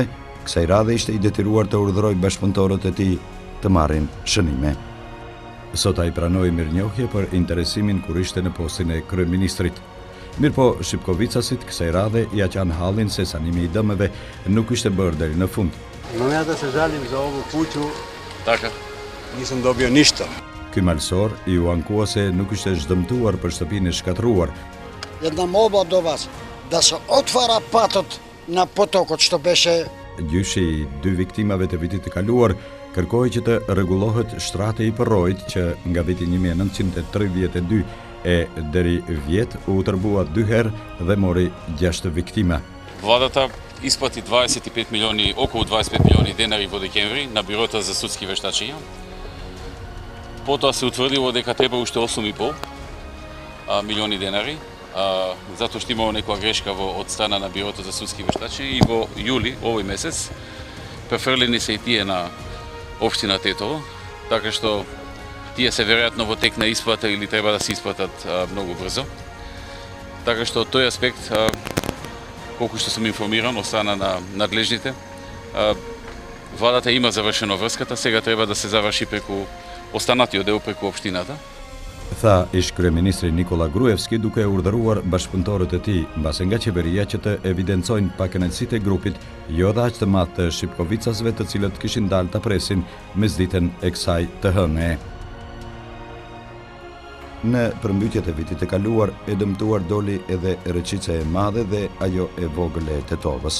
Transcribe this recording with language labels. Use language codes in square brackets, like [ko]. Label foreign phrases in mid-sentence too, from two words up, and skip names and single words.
[sq] Kësaj radhe ishte i detyruar të urdhëroj bashkëpunëtorët e tij të marrin shënime. Sot ai pranoi mirënjohje për interesimin kur ishte në postin e kryeministrit. Mirëpo Shipkovicasit kësaj radhe ja qanë hallin se sanimi i dëmeve nuk ishte bërë deri në fund. [sr] Në momenta se žalim za ovu kuću, Taka, nisam dobio ništa. [sq] Ky malsor i u ankua se nuk ishte zhdëmtuar për shtëpinë e shkatruar. [mk] Една молба до вас, да се отвара патот на потокот што беше. [sq] Gjyshi i 2 viktimave të vitit të kaluar kërkoi që të rregullohet shtrati i përrojit që nga viti 1932 e deri vjet u tërbua 2 herë dhe mori 6 viktima. [mk] Владата исплати 25 милиони, околу 25 милиони денари во декември на бирото за судски вештачења. Потоа се утврдило дека треба уште 8,5 милиони денари, затоа што имало некоја грешка од страна на бюрото за судски вештачења и во јули овој месец префрлени се и тие на општина Тетово, така што тие се веројатно во тек на исплата или треба да се исплатат многу брзо. Така што од тој аспект, колку што сум информиран од страна на надлежните, владата има завршено врската, сега треба да се заврши преку останатиот дел преку општината. [sq] Tha ish kryeministri Nikola Gruevski duke urdhëruar bashkëpunëtorët e tij mbase nga qeveria që të evidencojnë pakënaqësitë e grupit, jo dhe aq të madh të Shipkovicasve, të cilët kishin dalë ta presin mesditën e kësaj të hënë. Në përmbytjet e vitit të kaluar e dëmtuar doli edhe rëqica e madhe dhe ajo e vogël e Tetovës.